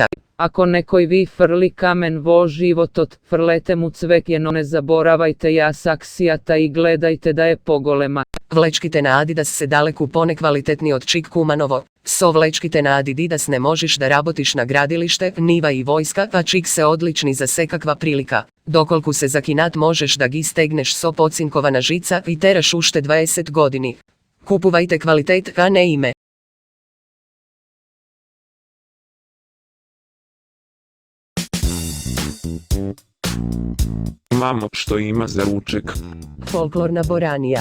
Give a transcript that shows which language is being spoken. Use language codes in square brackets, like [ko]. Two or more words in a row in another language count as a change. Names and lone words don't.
[mk] Ако некој ви фрли камен во животот, фрлете му цвеќе, не заборавајте ја саксијата и гледајте да е поголема. Влечките на Adidas се далеку понеквалитетни од чик куманово. Со влечките на Adidas не можеш да работиш на градилиште, нива и војска, а чик се одлични за секаква прилика. Доколку се закинат можеш да ги стегнеш со поцинкована жица и тераш уште 20 години. Купувајте квалитет, а не име. Мамо, што има за ручек? Фолклорна боранија.